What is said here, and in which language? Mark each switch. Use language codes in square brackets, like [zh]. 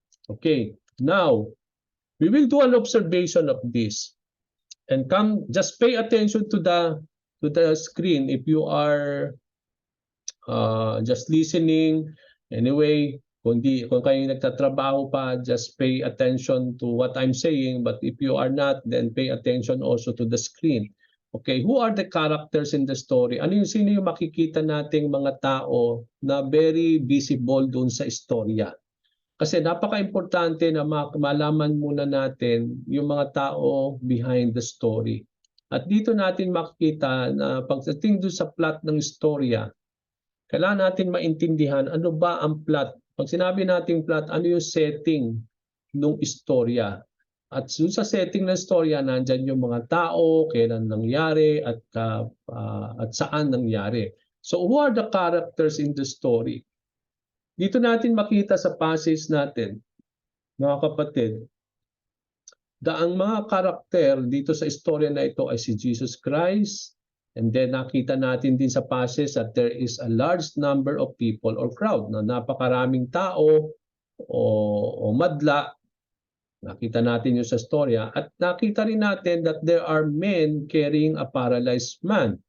[en] Okay, now we will do an observation of this, and just pay attention to the screen if you are just listening. Anyway, [tl] kung kayo nagtatrabaho pa, [en] just pay attention to what I'm saying. But if you are not, then pay attention also to the screen. Okay, who are the characters in the story? [tl] Sino yung makikita nating mga tao na very visible doon sa istorya? Kasi napaka-importante na malaman muna natin yung mga tao [en] behind the story. [tl] At dito natin makikita na pagdating doon sa plot ng istorya, kailangan natin maintindihan ano ba ang plot. Pag sinabi nating plot, ano yung setting ng istorya? At sa setting ng istorya, nandyan yung mga tao, kailan nangyari, at saan nangyari. [en] So who are the characters in the story? [tl] Dito natin makita sa passage natin, mga kapatid, ang mga karakter dito sa istorya na ito ay si Jesus Christ. [en] And then [tl] nakita natin din sa [en] passage that there is a large number of people or crowd, [tl] na napakaraming tao o madla. Nakita natin yung sa storya. At nakita rin natin [en] that there are men carrying a paralyzed man.